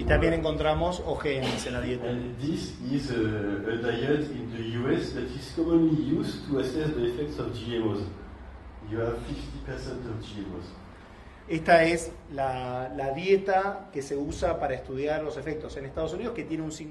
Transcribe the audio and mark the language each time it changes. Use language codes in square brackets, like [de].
[es] y también encontramos OGMs en la dieta. [en] And this is a diet in the US that is commonly used to assess the effects of GMOs. You have 50% of GMOs. [es] Esta es la dieta que se usa para estudiar los efectos en Estados Unidos, que tiene un 50%.